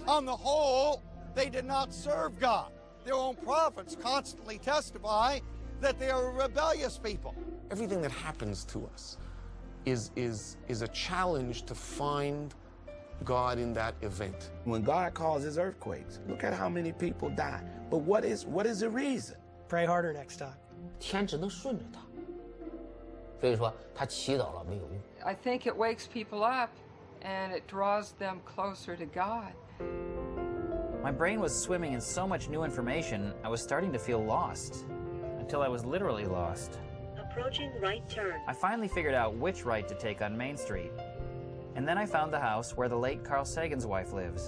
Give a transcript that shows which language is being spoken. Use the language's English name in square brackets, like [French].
[English] On the whole, they did not serve God. Their own prophets constantly testify that they are a rebellious people. Everything that happens to us is a challenge to find God in that event. When God causes earthquakes, look at how many people die. But what is the reason? Pray harder next time. [Chinese] 天只能顺着他，所以说他祈祷了没有用。 [English] I think it wakes people up and it draws them closer to God. My brain was swimming in so much new information, I was starting to feel lost. Until I was literally lost. Approaching right turn. I finally figured out which right to take on Main Street. And then I found the house where the late Carl Sagan's wife lives.